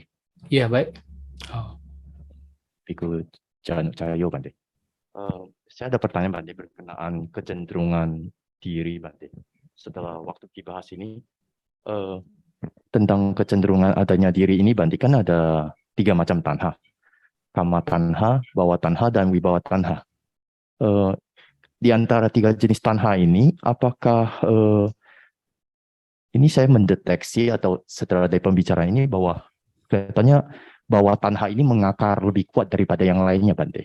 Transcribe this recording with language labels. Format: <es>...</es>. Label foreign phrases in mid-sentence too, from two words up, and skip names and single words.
<id>Iya, baik. Oh, Biku Cahayo Bante. Saya ada pertanyaan Bante berkenaan kecenderungan diri Bante. Setelah waktu dibahas ini, tentang kecenderungan adanya diri ini Bante, kan ada 3 macam tanha.</id> <pi>Kama tanha, bawa tanha, dan wibawa tanha.</pi> <id>Di antara 3 jenis tanha ini, apakah ini saya mendeteksi atau setelah dari pembicaraan ini bahwa kelihatannya bahwa tanha ini mengakar lebih kuat daripada yang lainnya Bante.</id>